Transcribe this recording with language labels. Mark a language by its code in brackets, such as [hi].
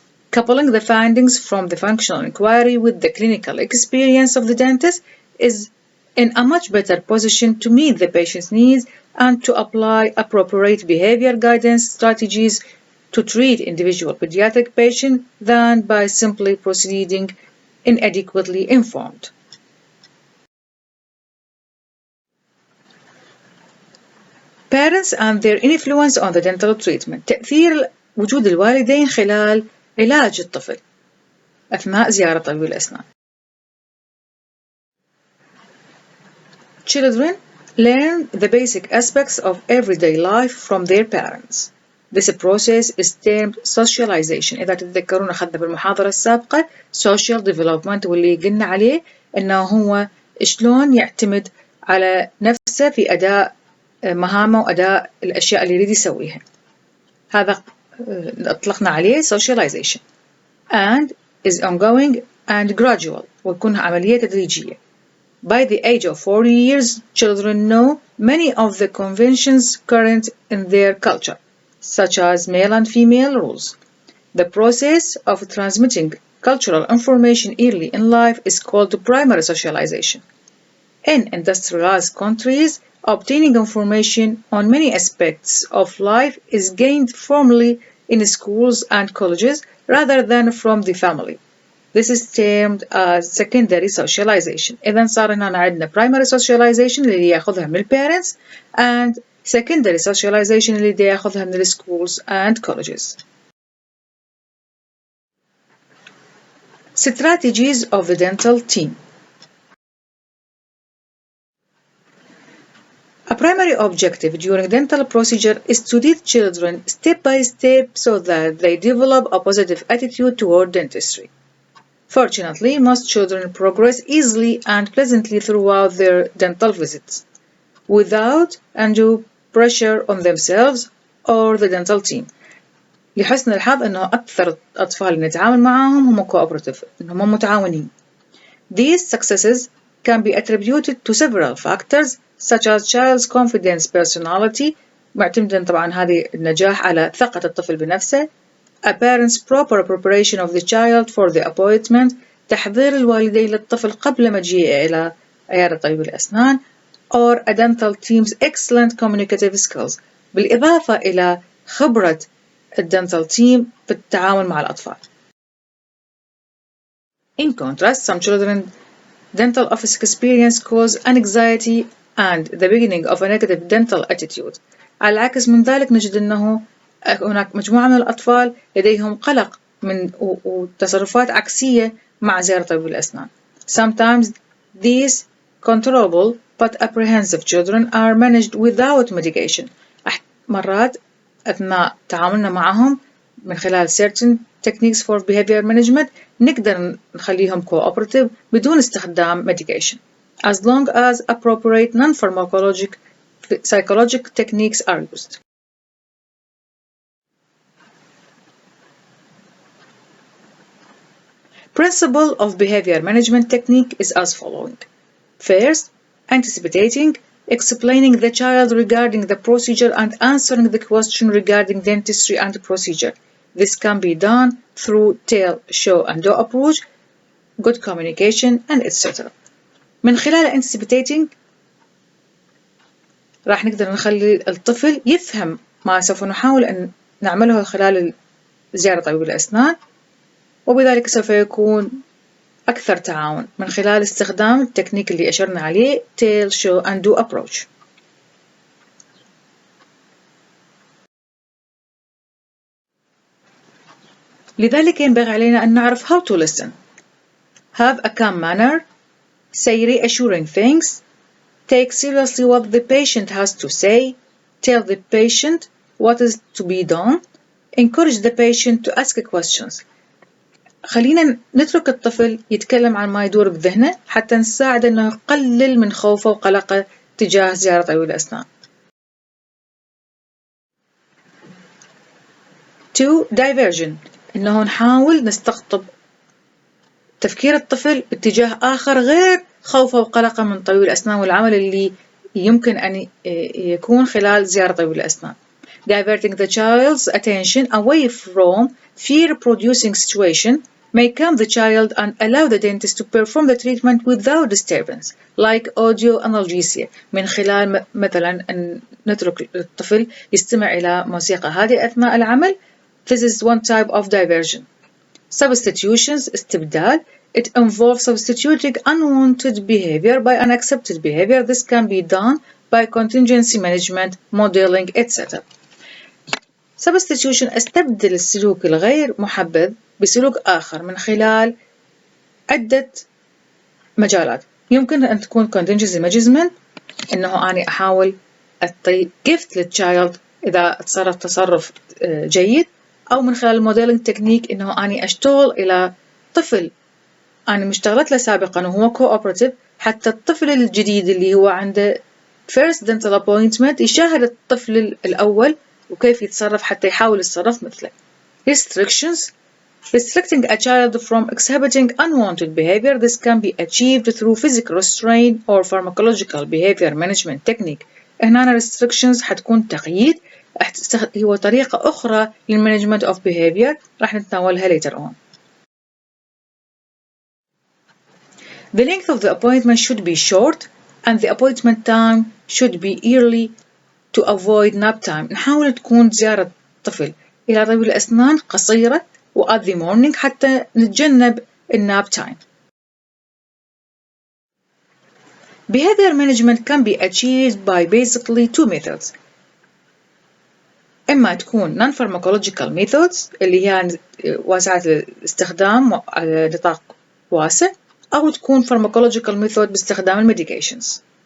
[en] Coupling the findings from the functional inquiry with the clinical experience of the dentist is in a much better position to meet the patient's needs and to apply appropriate behavior guidance strategies to treat individual pediatric patients than by simply proceeding inadequately informed. Parents and their influence on the dental treatment. [ar] تأثير وجود الوالدين خلال علاج الطفل أثناء زيارة طبيب الأسنان. [en] Children learn the basic aspects of everyday life from their parents. This process is termed socialization. [ar] إذا تتذكرون أخذنا بالمحاضرة السابقة social development واللي قلنا عليه إنه هو شلون يعتمد على نفسه في أداء مهامه وأداء الأشياء اللي يريد يسويها. هذا أطلقنا عليه socialization [en] and is ongoing and gradual [ar] ويكون عملية تدريجية. [en] By the age of 4 years, children know many of the conventions current in their culture, such as male and female rules. The process of transmitting cultural information early in life is called primary socialization. In industrialized countries, obtaining information on many aspects of life is gained formally in schools and colleges rather than from the family. This is termed as secondary socialization. [ar] إذن صار هنا عندنا primary socialization اللي ياخذها من [en] parents and secondary socialization [ar] اللي ياخذها من [en] schools and colleges. Strategies of the dental team. A primary objective during dental procedure is to teach children step by step so that they develop a positive attitude toward dentistry. Fortunately, most children progress easily and pleasantly throughout their dental visits, without undue pressure on themselves or the dental team. [ar] لحسن الحظ أنه أكثر الأطفال اللي نتعامل معهم هم cooperative، إنهم متعاونين. [en] These successes can be attributed to several factors such as child's confidence personality، [ar] معتمدا طبعا هذه النجاح على ثقة الطفل بنفسه. [en] A parent's proper preparation of the child for the appointment، [ar] تحضير الوالدين للطفل قبل مجيئه إلى عيادة طبيب الأسنان [en] or a dental team's excellent communicative skills [ar] بالإضافة إلى خبرة الدنتال team بالتعامل مع الأطفال. [en] In contrast, some children dental office experience cause anxiety and the beginning of a negative dental attitude. [ar] على العكس من ذلك نجد أنه هناك مجموعة من الأطفال لديهم قلق وتصرفات عكسية مع زيارة طبيب الأسنان. [en] Sometimes these controllable but apprehensive children are managed without medication. [ar] مرات أثناء تعاملنا معهم من خلال [en] certain techniques for behavior management [ar] نقدر نخليهم [en] cooperative [ar] بدون استخدام [en] medication as long as appropriate non-pharmacologic psychological techniques are used. Principle of behavior management technique is as following. First, anticipating, explaining the child regarding the procedure and answering the question regarding dentistry and procedure. This can be done through tell, show and do approach, good communication and etc. [ar] من خلال anticipating راح نقدر نخلي الطفل يفهم ما سوف نحاول أن نعمله خلال زيارة طبيب الأسنان وبذلك سوف يكون أكثر تعاون من خلال استخدام التكنيك اللي أشرنا عليه [en] tell, show and do approach. [ar] لذلك ينبغي علينا أن نعرف [en] how to listen, have a calm manner, say reassuring things, take seriously what the patient has to say, tell the patient what is to be done, encourage the patient to ask questions. [ar] خلينا نترك الطفل يتكلم عن ما يدور بذهنه حتى نساعد أنه يقلل من خوفه وقلقه تجاه زيارة طبيب الأسنان. 2. Diversion أنه نحاول نستقطب تفكير الطفل باتجاه آخر غير خوفه وقلقه من طبيب الأسنان والعمل اللي يمكن أن يكون خلال زيارة طبيب الأسنان. [en] Diverting the child's attention away from fear-producing situation may calm the child and allow the dentist to perform the treatment without disturbance, like audio analgesia. [ar] من خلال مثلا أن نترك الطفل يستمع إلى موسيقى هادئة أثناء العمل. [en] This is one type of diversion. Substitutions, استبدال. It involves substituting unwanted behavior by unaccepted behavior. This can be done by contingency management, modeling, etc. [ar] Substitution استبدل السلوك الغير محبذ بسلوك آخر من خلال عدة مجالات. يمكن أن تكون contingency management إنه أنا أحاول أعطي gift للchild إذا تصرف تصرف جيد، أو من خلال الموديلينج تكنيك إنه أنا أشتغل إلى طفل أنا مشتغلت له سابقا وهو cooperative حتى الطفل الجديد اللي هو عنده [en] first dental appointment [ar] يشاهد الطفل الأول وكيف يتصرف حتى يحاول يتصرف مثله. [en] Restrictions. Restricting a child from exhibiting unwanted behavior. This can be achieved through physical restraint or pharmacological behavior management technique. [ar] هنا restrictions حتكون تقييد، هو طريقة أخرى للmanagement of behavior راح نتناولها [en] later on. The length of the appointment should be short and the appointment time should be early to avoid nap time. [ar] نحاول تكون زيارة طفل إلى طبيب الأسنان قصيرة و [en] at the morning [ar] حتى نتجنب الناب time. [en] Behavior management can be achieved by basically two methods. [ar] إما تكون non-pharmacological methods اللي هي واسعة الاستخدام على نطاق واسع، أو تكون pharmacological method باستخدام الميديكيشنز.